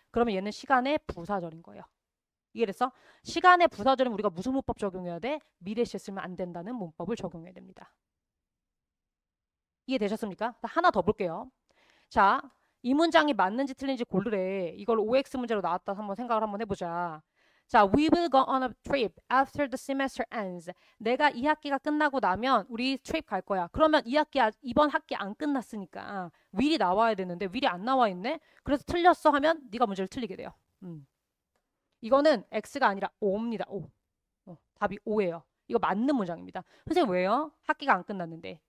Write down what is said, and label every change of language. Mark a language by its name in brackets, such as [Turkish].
[Korean] 그러면 얘는 시간의 부사절인 거예요. 이해됐어? 시간의 부사절은 우리가 무슨 문법 적용해야 돼? 미래시에 쓰면 안 된다는 문법을 적용해야 됩니다. 이해되셨습니까? 하나 더 볼게요. 자, 이 문장이 맞는지 틀린지 고르래. 이걸 OX 문제로 나왔다 한번 생각을 한번 해보자. [English] 자, we will go on a trip after the semester ends. [Korean] 내가 이 학기가 끝나고 나면 우리 트립 갈 거야. 그러면 이번 학기 안 끝났으니까 will이 나와야 되는데 will이 안 나와 있네. 그래서 틀렸어 하면 네가 문제를 틀리게 돼요. 이거는 X가 아니라 O입니다. O. 답이 O예요. 이거 맞는 문장입니다. 선생님 왜요? 학기가 안 끝났는데.